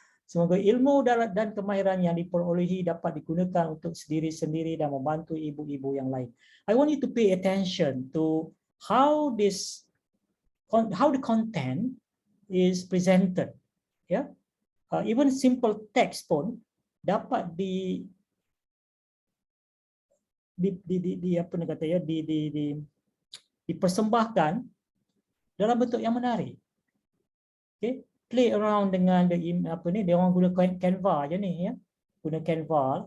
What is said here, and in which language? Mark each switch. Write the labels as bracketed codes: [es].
[ms] Semoga ilmu dan kemahiran yang diperolehi dapat digunakan untuk sendiri-sendiri dan membantu ibu-ibu yang lain. [en] I want you to pay attention to how the content is presented. Yeah, even simple text [ms] pun dapat dipersembahkan dalam bentuk yang menarik. [en] Okay, play around [ms] dengan dia orang guna Canva je ni ya, guna Canva.